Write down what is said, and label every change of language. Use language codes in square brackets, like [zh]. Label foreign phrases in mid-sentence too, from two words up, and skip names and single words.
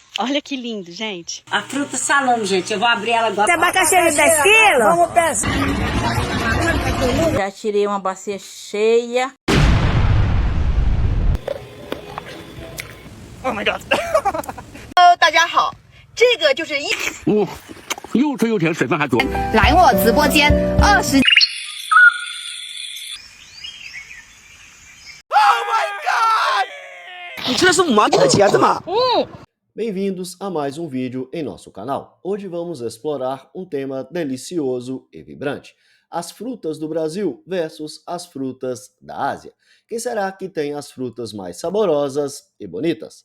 [pt] Olha que lindo, gente. A fruta salame, gente. Eu vou abrir ela agora. Tem abacaxi de 10 quilos? Vamos pensar. Já tirei uma bacia cheia. [en] Oh my god. [zh] Hello， 大家好，这个就是又脆又甜，水分还足。来我直播间20。你吃的是5毛钱的茄子吗？ [pt] Bem-vindos a mais um vídeo em nosso canal. Hoje vamos explorar um tema delicioso e vibrante: as frutas do Brasil versus as frutas da Ásia. Quem será que tem as frutas mais saborosas e bonitas?